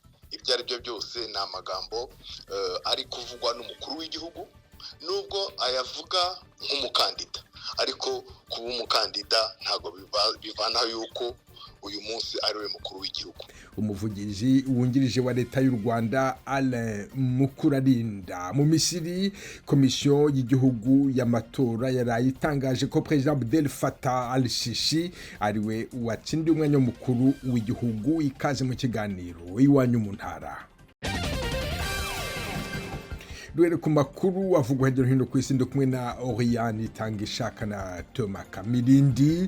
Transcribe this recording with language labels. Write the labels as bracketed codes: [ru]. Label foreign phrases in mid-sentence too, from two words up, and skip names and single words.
[rw] Ibyo ari byo byose ni amagambo ari kuvugwa n'umukuru w'igihugu, nubwo ayavuga nk'umukandida, ariko kuba umukandida ntabwo bivanaho yuko uyu munsi ari we mukuru w'igihugu. Umuvugizi wungirije wa leta y'u Rwanda Alain Mukurarinda. Mu Misiri, komisiyo y'igihugu y'amatora yaraye itangaje ko Perezida Abdel Fattah al-Sisi ari we watsindiye umwanya mukuru w'igihugu. Ikaze mu kiganiro iwanyu mu ntara. Duhere ku makuru avugwa hirya no hino ku isi, kumwe na Oriane Itangishaka na Thomas Kamirindi.